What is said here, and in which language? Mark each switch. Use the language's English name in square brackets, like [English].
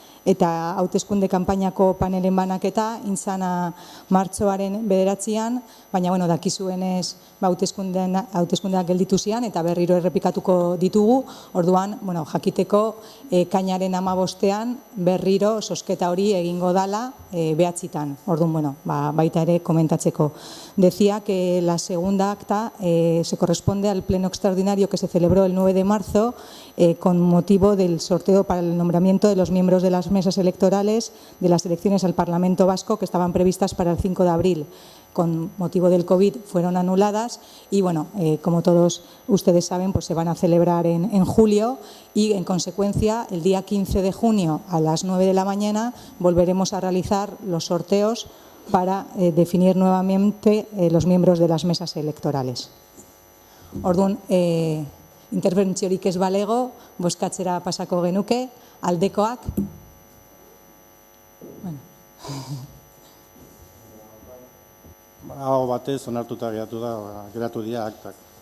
[Basque] eta hauteskunde kanpainako panelen banaketa intzana martxoaren 9an, baina dakizuenez hauteskundeak gelditu zian eta berriro errepikatuko ditugu, orduan jakiteko ekainaren 15ean berriro zozketa hori egingo dala 9etan, orduan baita ere komentatzeko. [Spanish] Decía que la segunda acta se corresponde al pleno extraordinario que se celebró el 9 de marzo con motivo del sorteo para el nombramiento de los miembros de las mesas electorales de las elecciones al Parlamento Vasco que estaban previstas para el 5 de abril. Con motivo del COVID fueron anuladas y, como todos ustedes saben, pues se van a celebrar en julio y, en consecuencia, el día 15 de junio a las 9 de la mañana volveremos a realizar los sorteos para definir nuevamente los miembros de las mesas electorales. [Basque] Orduan, interbentziorik ez balego, bozkatzera pasako genuke, aldekoak. Aho batez onartuta geratu dira aktak.